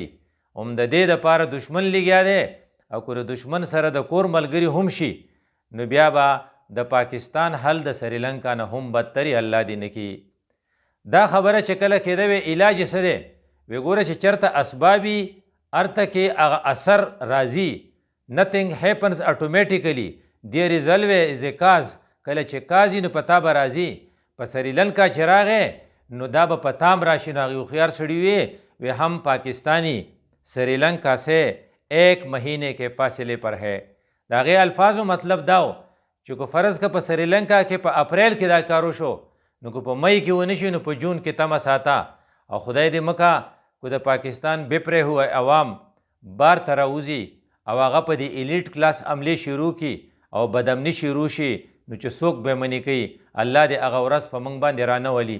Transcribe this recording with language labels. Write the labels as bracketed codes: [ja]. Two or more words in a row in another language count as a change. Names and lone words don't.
[ps] هم د دې دپاره دشمن لګیا دی. او که د دشمن سره د کور ملګري هم شي نو بیا به د پاکستان حل د سریلنکا نه هم بدتري الله دې نه کړي. دا خبره چې کله کېده وی علاج یې څه دی؟ وی ګوره چې چېرته اسبابي ارته کې هغه اثر راځي. [en] nothing happens automatically, there is always a cause. [ps] کله چې کاز وي نو په تا به راځي. په سریلنکا چې راغی نو دا به په تام راشي. نو هغې هوښیار سړي وی هم پاکستانی سریلنکا [ur] سے 1 مہینے کے فاصلے پر ہے. [ps] د هغې الفاظو مطلب دا و چې که فرض که په سریلنکا کې په اپریل کې دا کار وشو نو که په مئی کې ونه شي نو په جون کې تمه ساته. او خدای دې مکه که د پاکستان بپرې ہوئے عوام بار ته راوځي او هغه په دې [en] elite class [ps] عملې شروع کړي او بدامني شروع شي نو چې څوک به منې کوي الله دې هغه ورځ په موږ باندې رانه ولي.